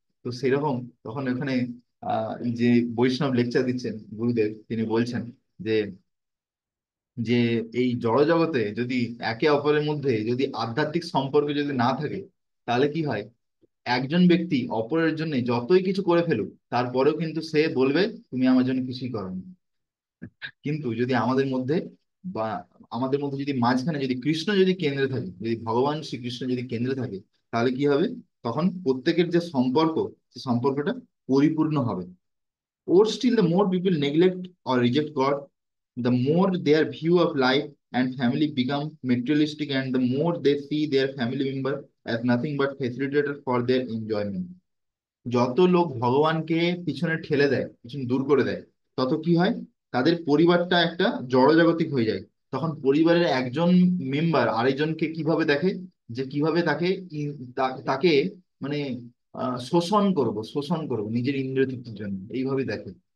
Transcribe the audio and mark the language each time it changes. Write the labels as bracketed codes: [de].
[bn] তো সেরকম তখন ওখানে যে বৈষ্ণব লেকচার দিচ্ছেন গুরুদেব, তিনি বলছেন যে যে এই জড় জগতে যদি একে অপরের মধ্যে যদি আধ্যাত্মিক সম্পর্ক যদি না থাকে, তাহলে কি হয়, একজন ব্যক্তি অপরের জন্য যতই কিছু করে ফেলুক, তারপরেও কিন্তু সে বলবে তুমি আমার জন্য কিছুই করোনি। কিন্তু যদি আমাদের মধ্যে বা আমাদের মধ্যে যদি মাঝখানে যদি কৃষ্ণ যদি কেন্দ্রে থাকে, যদি ভগবান শ্রীকৃষ্ণ যদি কেন্দ্রে থাকে, তাহলে কি হবে, তখন প্রত্যেকের যে সম্পর্ক, সে সম্পর্কটা পরিপূর্ণ হবে। [en] Or still, the more people neglect or reject God, the more their view of life and family become materialistic, and the more they see their family member as nothing but facilitator for their enjoyment. [bn] যত লোক ভগবানকে পিছনে ঠেলে দেয়, পিছনে দূর করে দেয়, তত কি হয়, তাদের পরিবারটা একটা জড়জাগতিক হয়ে যায়। তখন পরিবারের একজন মেম্বার আরেকজনকে কিভাবে দেখে, যে কিভাবে তাকে তাকে মানে শোষণ করব নিজের ইন্দ্রিয় তৃপ্তির জন্য, এইভাবে দেখে।